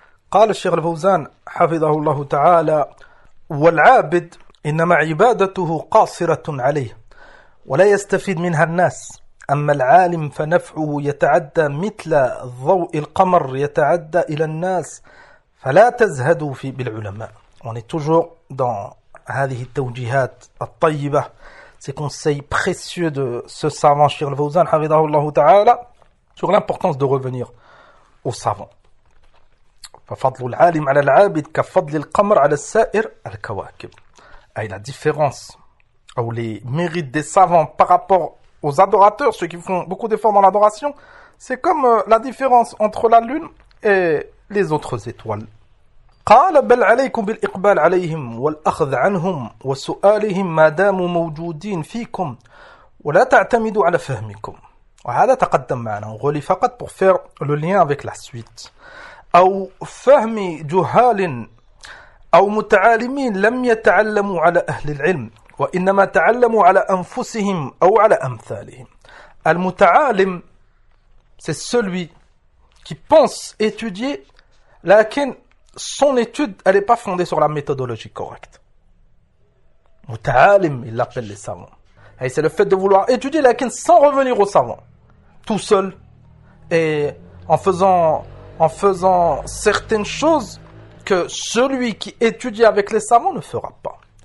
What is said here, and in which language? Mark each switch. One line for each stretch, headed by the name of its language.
Arabic: قال الشيخ الفوزان حفظه الله تعالى والعابد إنما عبادته قاصرة عليه ولا يستفيد منها الناس أما العالم فنفعه يتعدى مثل ضوء القمر يتعدى إلى الناس فلا تزهدوا في بالعلماء.
French: On est toujours dans
Arabic: هذه التوجيهات الطيبة.
French: Ces conseils précieux de ce savant
Arabic: الشيخ الفوزان حفظه الله تعالى
French: sur l'importance de revenir au savant.
Arabic: ففضل العالم على العابد كفضل القمر على السائر الكواكب.
French: أي la différence ou les mérites des savants par rapport aux adorateurs, ceux qui font beaucoup d'efforts dans l'adoration, c'est comme la différence entre la lune et les autres étoiles.
Arabic: قال بل عليكم بالإقبال عليهم والأخذ عنهم وسؤالهم ما داموا موجودين فيكم ولا تعتمدوا على فهمكم. وهذا تقدم معنا.
French: On relit فقط pour faire le lien avec la suite.
Arabic: أو فهم جهال أو متعالمين لم يتعلموا على أهل العلم وإنما تعلموا على أنفسهم أو على أمثالهم.
French: المتعالم c'est celui qui pense étudier, لكن son étude elle est pas fondée sur la méthodologie correcte. متعالم il l'appelle les savants. Et c'est le fait de vouloir étudier لكن sans revenir aux savants, tout seul et en faisant certaines choses que celui qui étudie avec les savants ne fera pas.